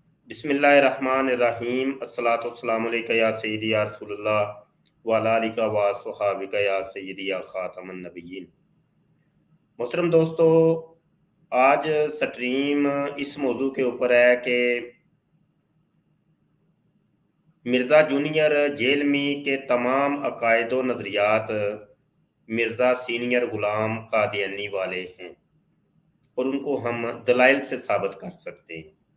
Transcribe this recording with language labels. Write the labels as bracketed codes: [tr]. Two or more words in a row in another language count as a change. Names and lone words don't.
[ar] بسم الله الرحمن الرحيم الصلاة والسلام عليك يا سيدي يا رسول الله وعلى آلك وأصحابك يا سيدي يا خاتم النبيين. [ur] محترم دوستو، آج اسٹریم اس موضوع کے اوپر ہے کہ مرزا جونیئر جہلمی کے تمام عقائد و نظریات مرزا سینئر غلام قادیانی والے ہیں اور ان کو ہم دلائل سے ثابت کر سکتے ہیں.